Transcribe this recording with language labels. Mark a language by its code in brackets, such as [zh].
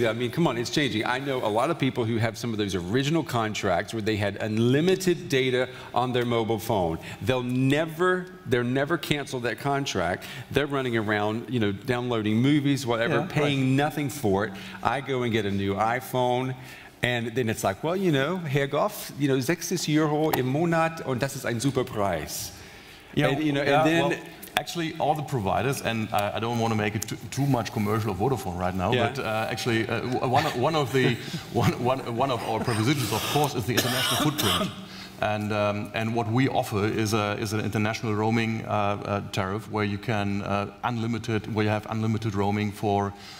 [en] Though. I mean, come on, it's changing. I know a lot of people who have some of those original contracts where they had unlimited data on their mobile phone. They'll never cancel that contract. They're running around, downloading movies, whatever, paying nothing for it. I go and get a new iPhone. And then it's like, well, [de] Herr Goff, 6 Euro im Monat und das ist ein super Preis. [en] Yeah, and then well, actually, all the providers, and I don't want to make it too much commercial of Vodafone right now, but actually, one of our propositions, of course, is the international footprint, and what we offer is an international roaming tariff where you can where you have unlimited roaming for.